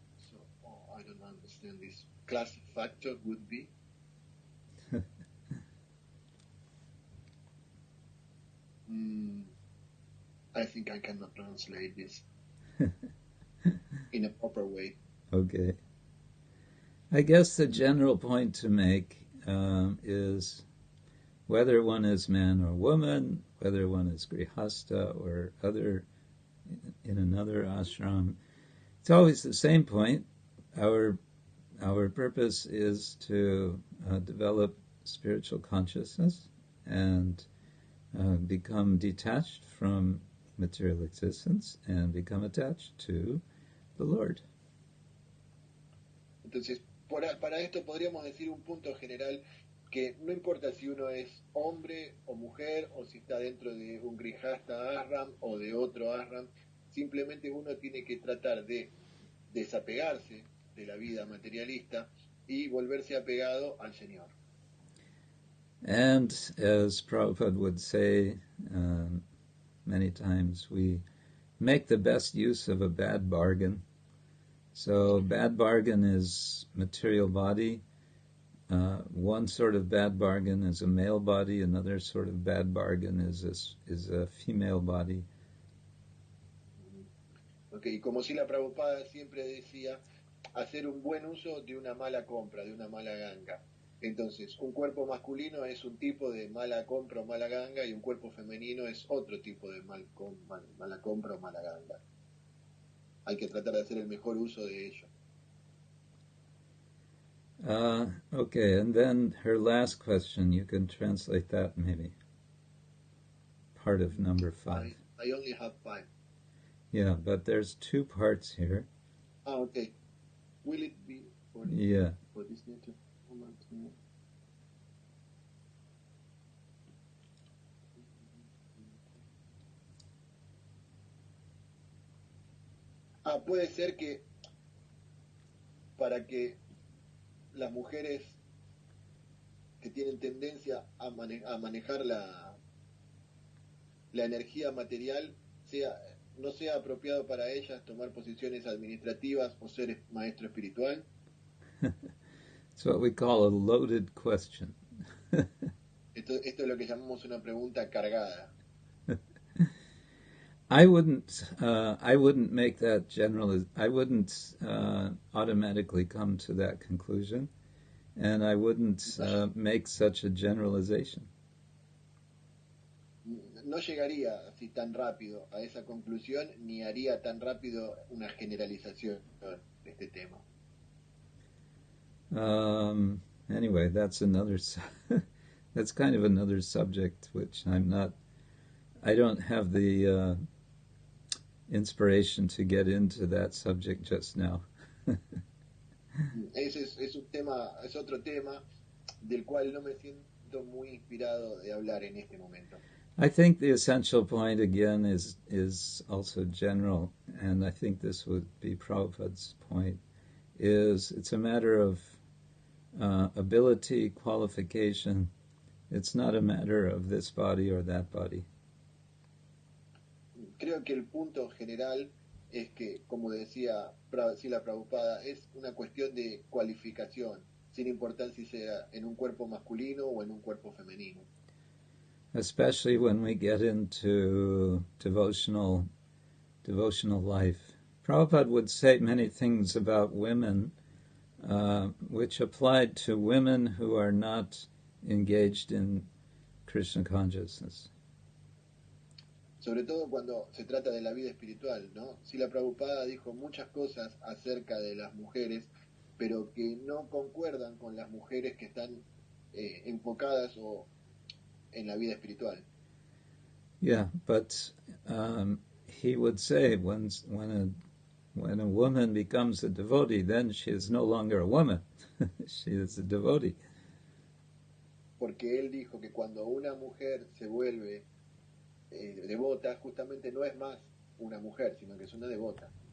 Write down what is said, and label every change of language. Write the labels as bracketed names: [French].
[English] So, I don't understand this. Class factor would be? I think I cannot translate this. in a proper way. Okay. I guess the general point to make is whether one is man or woman, whether one is grihasta or other in another ashram, it's always the same point. Our purpose is to develop spiritual consciousness and become detached from material existence and become attached to the Lord. [Spanish] Entonces, para esto podríamos decir un punto general que no importa si uno es hombre o mujer o si está dentro de un grihasta ashram o de otro ashram, simplemente uno tiene que tratar de desapegarse de la vida materialista y volverse apegado al Señor. [English] And as Prabhupada would say many times, we make the best use of a bad bargain. So bad bargain is material body. One sort of bad bargain is a male body. Another sort of bad bargain is a female body. [Spanish] Okay, y como si la Prabhupada siempre decía, hacer un buen uso de una mala compra, de una mala ganga. Entonces, un cuerpo masculino es un tipo de mala compra o mala ganga y un cuerpo femenino es otro tipo de mala compra o mala ganga. Hay que tratar de hacer el mejor uso de ello. [English] Okay, and then her last question, you can translate that maybe. Part of number 5. I only have 5. Yeah, but there's 2 parts here. Okay. Will it be for this nature? [Spanish] Puede ser que para que las mujeres que tienen tendencia a manejar la energía material no sea apropiado para ellas tomar posiciones administrativas o ser maestro espiritual. [English] It's what we call a loaded question. [Spanish] Esto es lo que llamamos una pregunta cargada. [English] I wouldn't make that general. I wouldn't automatically come to that conclusion, and I wouldn't make such a generalization. [Spanish] No llegaría así tan rápido a esa conclusión, ni haría tan rápido una generalización de este tema. [English] Anyway, that's that's kind of another subject which I don't have the inspiration to get into that subject just now. [Spanish] Es otro tema del cual no me siento muy inspirado de hablar en este momento. [English] I think the essential point again is also general, and I think this would be Prabhupada's point, is it's a matter of ability, qualification. It's not a matter of this body or that body. [Spanish] Creo que el punto general es que, como decía Srila Prabhupada, es una cuestión de cualificación, sin importar si sea en un cuerpo masculino o en un cuerpo femenino. Especially when we get into devotional life. [English] Prabhupada would say many things about women which applied to women who are not engaged in Krishna consciousness. [Spanish] Sobre todo cuando se trata de la vida espiritual, ¿no? Srila Prabhupada dijo muchas cosas acerca de las mujeres, pero que no concuerdan con las mujeres que están enfocadas o en la vida espiritual. [English] Yeah, but he would say when a woman becomes a devotee, then she is no longer a woman; she is a devotee. [Spanish] Porque él dijo que cuando una mujer se vuelve devota, justamente no es más una mujer, sino que es una devota.